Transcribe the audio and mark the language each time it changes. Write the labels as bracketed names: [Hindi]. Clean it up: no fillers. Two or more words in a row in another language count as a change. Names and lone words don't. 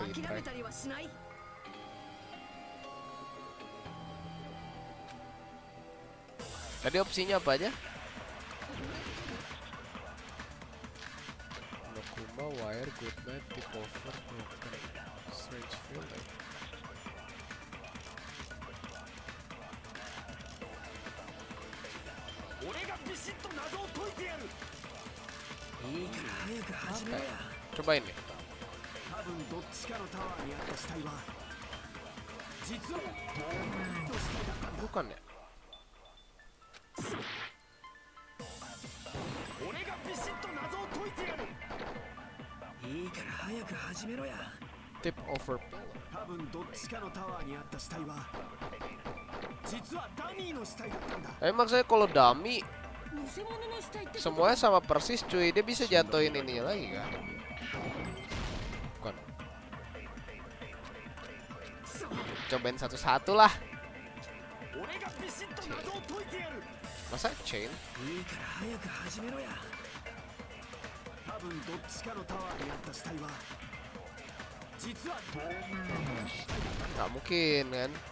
[Japanese] 諦 retry? めたりはしない。 [Indonesian] Tadi opsinya apa aja? [English] Monokuma, wire, good night, tip over, broken, strange feeling. [Indonesian] Apa ya? Cobain nih. Bukan ya? [English] Tip over pillow. [Indonesian] Emang saya kalau dummy [Japanese] 偽物の死体ってことか。 [Indonesian] semuanya sama persis cuy, dia bisa jatuhin ini lagi kan? Bukan. Cobain satu-satu lah. Masa chain? Nggak mungkin kan?